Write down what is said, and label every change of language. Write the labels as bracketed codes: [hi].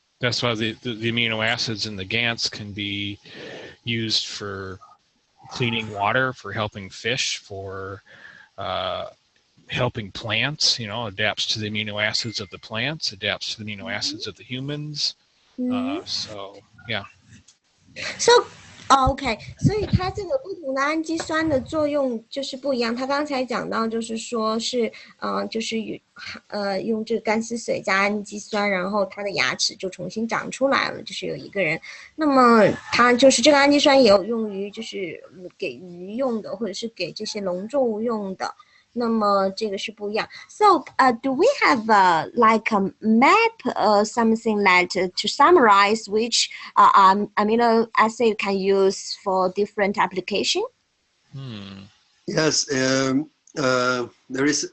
[en] That's why the amino acids in the GANs can be used for cleaning water, for helping fish, for helping plants. Adapts to the amino acids of the plants, adapts to the amino acids of the humans. So yeah. [zh] So OK， 所以它这个不同的氨基酸的作用就是不一样。他刚才讲到，就是说是就是用这个干丝水加氨基酸，然后他的牙齿就重新长出来了。就是有一个人，那么他就是这个氨基酸也有用于就是给鱼用的，或者是给这些农作物用的。那么这个是不一样。 [en] So, do we have like a map or something that to summarize which amino acid can use for different application? Yes, there is.